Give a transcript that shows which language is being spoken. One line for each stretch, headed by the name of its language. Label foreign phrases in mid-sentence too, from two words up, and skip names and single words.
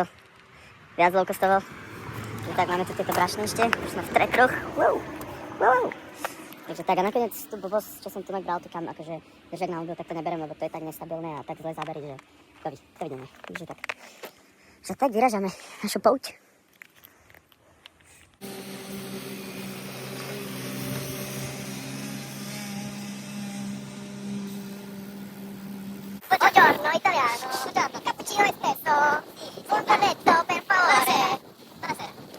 Slovak: Viac low-costovo. Tak máme tu tieto brašny ešte. Už sme v trekroch. Wow. Takže tak a nakoniec tú blbosť, čo som tu bral, tu kam akože držať na mobil, tak to neberiem, lebo to je tak nestabilné a tak zle zábery, že to vidíme. Takže tak. Že tak vyražame našu pouť.
Italian: Buongiorno italiano, buongiorno, cappuccino espresso, un cornetto per favore. Buonasera.